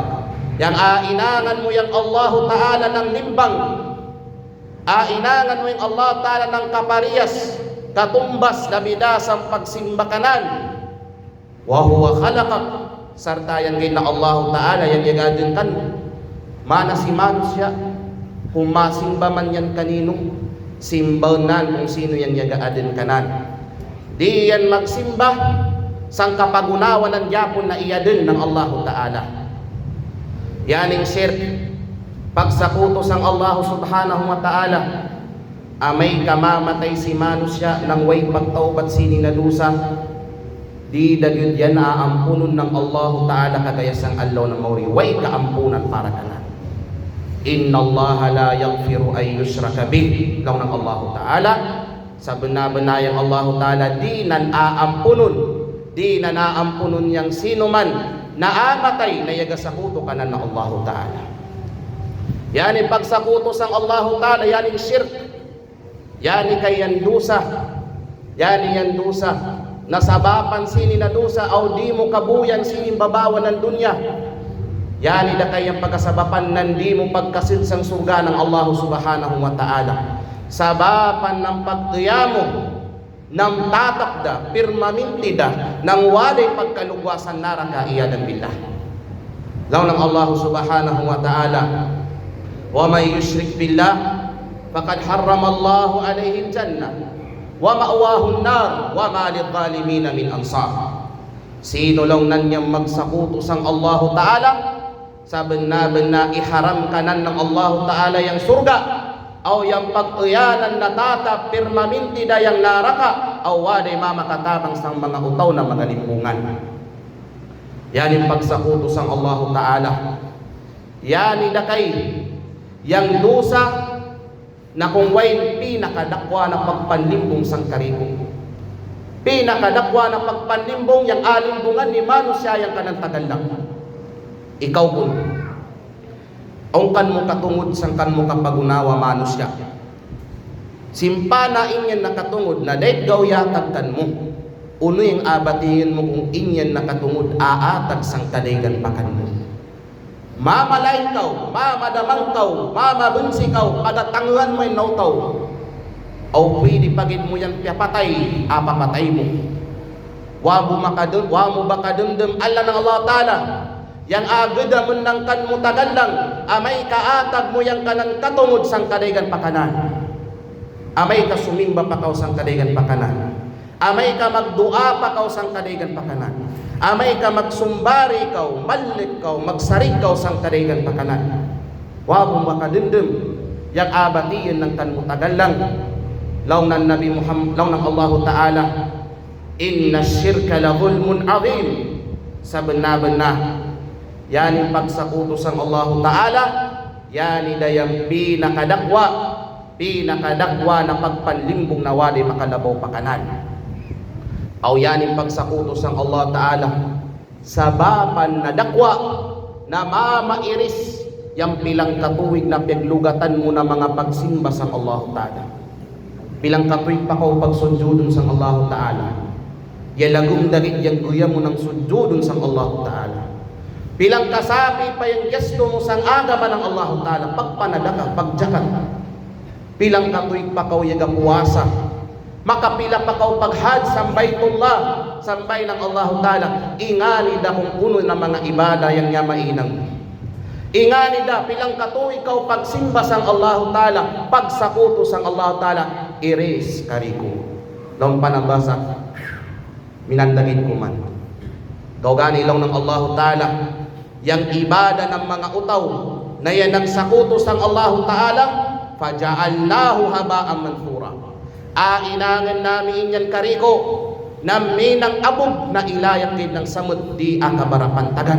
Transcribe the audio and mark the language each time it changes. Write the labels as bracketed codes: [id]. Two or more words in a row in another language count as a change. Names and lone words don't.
[kqe] yang ainangan mo yang Allah Ta'ala ng limbang, ainangan mo yung Allah Ta'ala ng kapariyas, katumbas na bidasang pagsimba kanan, [ar] وهو خلقك, [kqe] sartayan gay na Allah Ta'ala yang yagadin kan mana si manusia, kung masimba man yan kanino, simbanan kung sino yan yagadin kanan. Di yan magsimba sang kapagunawan ng yapon na iyadin ng Allah Ta'ala. Yaning shirk, pagsakutos ang Allah Subhanahu wa Ta'ala, amay kamamatay si manusia nang way pagtaubat sini na dusa, di dagyud yan aampunon ng Allah Ta'ala kagaya sang Allah na mauri, way kaampunan para kanan. [ar] إن الله لا يغفر أن يشرك به. [kqe] Law ng Allah Ta'ala, sa benar-benarang Allah Ta'ala di nan aampunon yang sino man na amatay na yagasakuto kanan ng Allah Ta'ala. Yani pagsakuto sang Allah Ta'ala, yani shirk, yani kayan dusa, yani yan dusa nasabapan sini na dusa au di mo kabuyan sini babawan ng dunya. Yani da kayang pagkasabapan nan di mo pagkasinsang surga ng Allah Subhanahu wa Ta'ala. Sabapan ng pagtiyamo ng tatakda, pirmamintida ng walay pagkalugwasan naraka [ar] العياذ بالله. [kqe] Law ng [ar] الله سبحانه وتعالى ومن يشرك بالله فقد حرم الله عليه الجنة ومأواه النار وما للظالمين من أنصار. [kqe] Sino lang nanyang magsakuto sang Allah Ta'ala, sa benar-benar iharam kanan ng Allah Ta'ala yang surga, o yang pag-uyanan na tata pirmaminti dayang naraka, o waday mamakatabang sang mga utaw na mga limpungan. Yan yung pagsakuto sang Allah Ta'ala. Yan idakay yang dosa na kung way pinakadakwa na pagpanlimbong sang kariko. Pinakadakwa na pagpanlimbong yang alimbungan ni manusya yang kanang tagal lang. Ikaw kun ang kan mo katungod sang kan mo kapagunawa manusya. Simpana inyan nakatungod na dahil gawyatag kan mo. Uno yung abatingin mo kung inyan nakatungod aatag sang kaligan pakan mo. Mamalain kaw, mamadamang kaw, mamabunsi kaw, pagatanguhan mo yung nautaw. O pwede pagid mo yan piyapatay, apapatay mo. Wa mo bakadumdum Allah ng Allah Ta'ala. Yang agada mo ng kan mo tagal lang, amay kaatag mo yang kanang katungod sang kaligan pakanan. Amay ka sumimba pa kaw sang kaligan pakanan. Amay ka magdua pa kaw sang kaligan pakanan. Amay ka magsumbari kaw, malik kaw, magsarig kaw sang kaligan pakanan. Wabong makadindem, yang abatiyan ng kan mo tagal lang. Law ng Nabi Muhammad, law ng [ar] الله تعالى إن الشرك لظلم عظيم. [kqe] Sa benar-benar yani pagsakuto sang Allah Ta'ala, yani dayang pinakadakwa na pagpanlimbong na wali makalabaw pakanan. Aw yani pagsakuto sang Allah Ta'ala, sabapan na dakwa na mamairis yang pilang katuwig na piaglugatan mo na mga pagsimba sang Allah Ta'ala. Pilang katuwig pa kaw pagsujudon sang Allah Ta'ala. Yalagong dagit yang guya mo ng sujudon sang Allah Ta'ala. Bilang kasabi pa yung gesto mo sang agama ng Allah Ta'ala, pagpanadaka, pagjakat. Bilang katuig pa kaw yaga puwasa, makapila pa kaw paghad sambay Baitullah, sambay ng Allah Ta'ala. Ingani da kung puno na mga ibada yang niya mainang. Ingani da, bilang katuig kaw pagsimba sang Allah Ta'ala, pagsakuto sang Allah Ta'ala, iris kariko. Laong panabasa, minandagin ko man. Gawgani lang ng Allah Ta'ala, yang ibada ng mga utaw na yan ang sakuto sang Allah Ta'ala, [ar] فجعلناه هباء منثورا. [kqe] Inangan namin yan kariko na minang abog na ilayakid ng samud di akabarapantagan.